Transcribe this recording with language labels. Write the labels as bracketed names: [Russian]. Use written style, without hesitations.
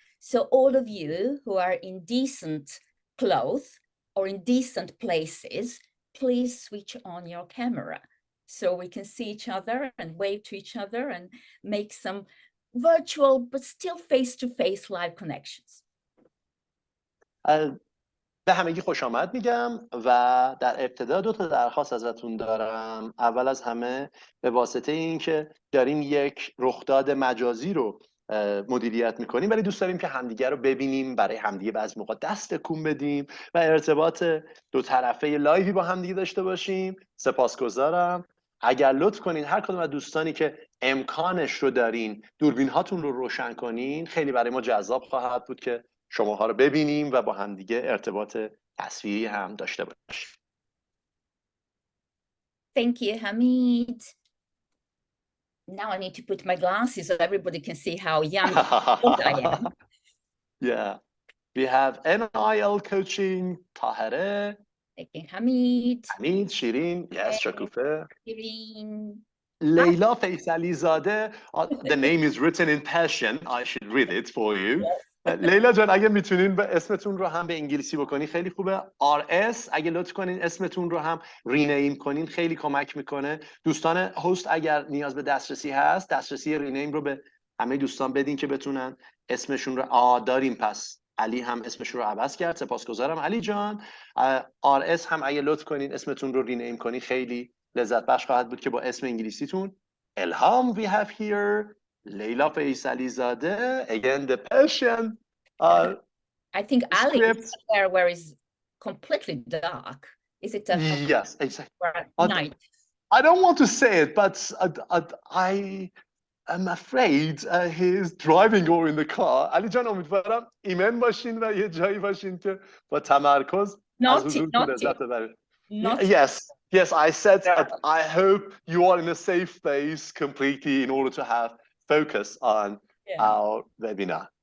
[English] So all of you who are in decent clothes or in decent places, please switch on your camera so we can see each other and wave to each other and make some virtual but still face-to-face live connections. [Persian] به همگی خوش آمد میگم و در ابتدا 2 تا درخواست ازتون دارم. اول از همه به واسطه اینکه داریم یک رخداد مجازی رو مدیریت میکنیم ولی دوست داریم که همدیگه رو ببینیم، برای همدیگه بعضی موقع دست تکون بدیم و ارتباط 2 طرفه لایوی با همدیگه داشته باشیم. سپاسگزارم. اگر لطف کنین هر کدوم از دوستانی که امکانش رو دارین دوربین هاتون رو روشن کنین، خیلی برای ما جذاب خواهد بود که شماها رو ببینیم و با همدیگه ارتباط تصویری هم داشته باشیم. [English] Thank you, Hamid. Now I need to put my glasses so everybody can see how young I am. Yeah. We have NIL coaching, Tahare. Thank you, Hamid. Hamid, Shirin. Yes, Shakufe. Shirin. Leila Faisali Zadeh. The name is written in Persian. I should read it for you. [Persian] لیلا جان اگه میتونین به اسمتون رو هم به انگلیسی بکنین خیلی خوبه. RS اگه لطف کنین اسمتون رو هم رینیم کنین خیلی کمک میکنه. دوستان هست اگر نیاز به دسترسی هست دسترسی رینیم رو به همه دوستان بدین که بتونن اسمشون رو داریم. پس علی هم اسمش رو عوض کرد، سپاسگزارم علی جان. RS هم اگه لطف کنین اسمتون رو رینیم کنین خیلی لذت بخش خواهد بود که با اسم انگلیسیتون. [English] Elham we have here. Leila Faisali Zadeh, again the Persian. I think Ali script. is there where it's completely dark. Is it a Yes, exactly. night? I don't want to say it, but I am afraid he is driving or in the car. [Persian] Ali جان امیدوارم ایمن باشین و یه جایی باشین که با تمرکز از حضورتون لذت ببرید. [English] Yes, I said that I hope you are in a safe space completely in order to have focus on our webinar.